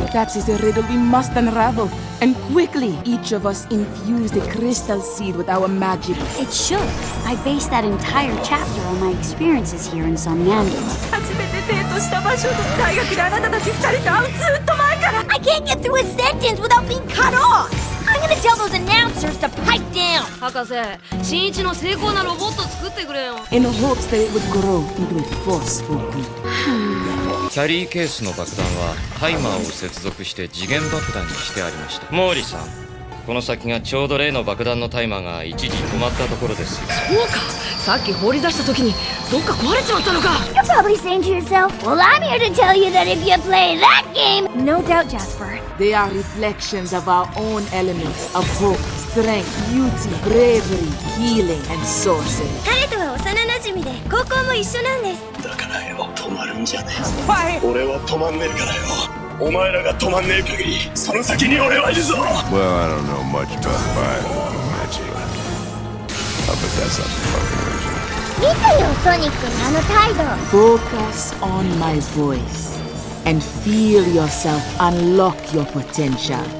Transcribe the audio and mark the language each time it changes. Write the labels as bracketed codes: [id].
[en] That is a riddle we must unravel. And quickly, each of us infuse the crystal seed with our magic. It should. I based that entire chapter on my experiences here in Somnambula. I can't get through a sentence without being cut off. I'm gonna tell those announcers to pipe down. [ja] 博士、新一の精巧なロボット作ってくれよ。 [en] In hopes that it would grow into a force for good. [ja] キャリーケースの爆弾はタイマーを接続して時限爆弾にしてありました。毛利さん、この先がちょうど例の爆弾のタイマーが一時止まったところですよ。そうか、さっき放り出した時にどっか壊れちまったのか。 [en] You're probably saying to yourself, well, I'm here to tell you that if you play that game... No doubt, Jasper. They are reflections of our own elements of hope, strength, beauty, bravery, healing, and sorcery. [ja] 彼とは幼馴染で高校も一緒なんです。だからよ、止まるんじゃねえぞ。俺は止まんねえからよ。お前らが止まんねえ限り、その先に俺はいるぞ。 [en] Well, I don't know much about bio magic. But that's not the fucking reason. [ja] 見てよ、ソニックのあの態度。 [en] Focus on my voice and feel yourself unlock your potential.